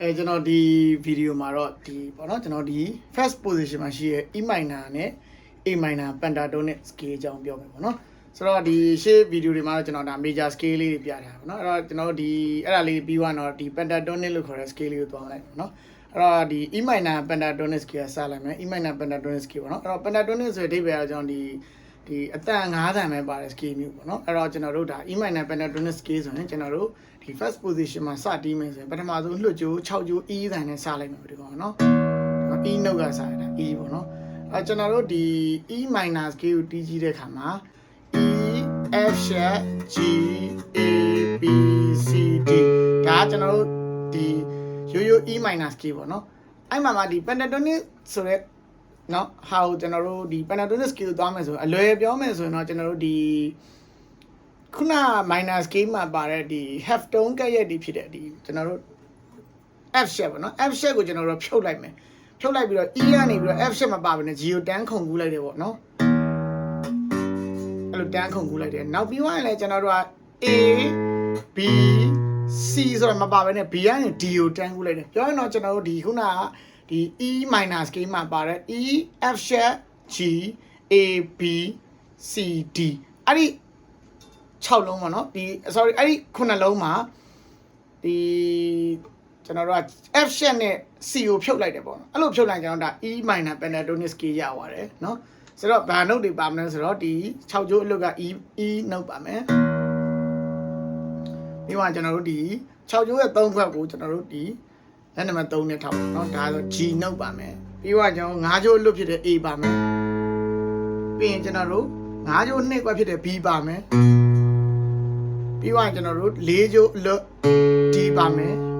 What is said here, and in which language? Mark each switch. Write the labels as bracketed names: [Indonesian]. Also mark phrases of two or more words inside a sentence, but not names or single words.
[Burmese] ကျွန်တော်ဒီဗီဒီယိုမှာတော့ဒီပေါ့နော်ကျွန်တော်ဒီ [English] first position [Burmese] မှာရှိရဲ့ [English] E minor [Burmese] နဲ့ [English] A minor pentatonic scale [Burmese] အကြောင်းပြောမယ်ပေါ့နော်ဆိုတော့ဒီရှေ့ဗီဒီယိုတွေမှာတော့ကျွန်တော်ဒါ [English] major scale [Burmese] လေးတွေပြထားပါတော့အဲ့တော့ကျွန်တော်ဒီအဲ့ဒါလေးပြီးသွားတော့ဒီ pentatonic လို့ခေါ်တဲ့ scale လေးကိုသွားလိုက်ပါ တော့အဲ့တော့ဒီ [English] E minor pentatonic scale [Burmese] စလိုက်မယ် [English] E minor pentatonic scale [Burmese] ပေါ့နော်အဲ့တော့ pentatonic ဆိုတဲ့အဓိပ္ပာယ်ကကျွန်တော်ဒီအတန်9တန်ပဲပါတဲ့ scale မျိုးပေါ့နော်အဲ့တော့ကျွန်တော်တို့ဒါ [English] E minor pentatonic scale [Burmese] ဆိုရင်ကျွန် တော်တို့ဒီ [English] first position [Burmese] မှာစတီးမယ်ဆိုရင်ပထမဆုံးလွှတ်ကြိုး6ကြိုး E တန်နဲ့စလိုက်မယ်ဒီကောင်နော် [English] E note [Burmese] ကစရတာ E ပေါ့နော်အဲ့ကျွန် တော်တို့ဒီ [English] E minor scale [Burmese] ကိုတီးကြည့်တဲ့အခါမှာ [English] E F sharp G A B C D [Burmese] ဒါကျွန်တော်တို့ဒီရိုးရိုး [English] E minor scale [Burmese] ပေါ့နော်အဲ့မှာဒီ pentatonic ဆိုတဲ့နော် how ကျွန်တော်တို့ဒီ [English] pentatonic scale [Burmese] သွားမယ်ဆိုအလွယ်ပြောမယ်ဆိုရင်တော့ကျွန်တော်တို့ဒီခုန [English] minor scale [Burmese] မှာပါတဲ့ဒီ [English] half tone [Burmese] ကရဲ့ဒီဖြစ်တဲ့ဒီကျွန်တော်တို့ [English] F sharp [Burmese] ပေါ့နော် [English] F sharp [Burmese] ကိုကျွန်တော်တို့ဖြုတ်လိုက်မယ်ဖြုတ်လိုက်ပြီးတော့ E ကနေပြီးတော့ [English] F sharp [Burmese] မပါဘဲနဲ့ G ကိုတန်းခုန်ကူးလိုက်တယ်ပေါ့နော် အဲ့လိုတန်းခုန်ကူးလိုက်တယ်နောက်ပြီးသွားရင်လည်းကျွန်တော်တို့က [English] A B C [Burmese] ဆိုတော့မပါဘဲနဲ့ B ကနေ D ကိုတန်းကူးလိုက်တယ် ပြောရင်တော့ကျွန်တော်တို့ဒီခုနကဒီ [English] E minor scale [Burmese] မှာပါတဲ့ [English] E F sharp G A B C D [Burmese] အဲ့ဒီ6လုံးပေါ့နော်ဒီ sorry အဲ့ဒီ9လုံးမှာဒီကျွန်တော်တို့က [English] F sharp [Burmese] နဲ့ C ကိုဖြုတ်လိုက်တယ်ပေါ့နော်အဲ့လိုဖြုတ်လိုက်ကျွန်တော်ဒါ [English] E minor pentatonic scale [Burmese] ရပါတယ်နော်ဆိုတော့ဘာ note တွေပါမလဲဆိုတော့ဒီ6ကြိုးအလုပ်က [English] E note [Burmese] ပါမယ် ပြီးမှကျွန်တော်တို့ဒီ6ကြိုးရဲ့3ခွက်ကိုကျွန်တော်တို့ဒီလက်နံပါတ်3နဲ့ထောက်เนาะဒါဆို [English] G note [Burmese] ပါမယ်ပြီးတော့ကျွန်တော်5ကြိုးအလုပ်ဖြစ်တဲ့ A ပါမယ်ပြီးရင်ကျွန်တော်တို့5ကြိုး2ခွက်ဖြစ်တဲ့ B ပါမယ်ပြီးတော့ကျွန်တော်တို့4ကြိုးအလုပ် D ပါမယ်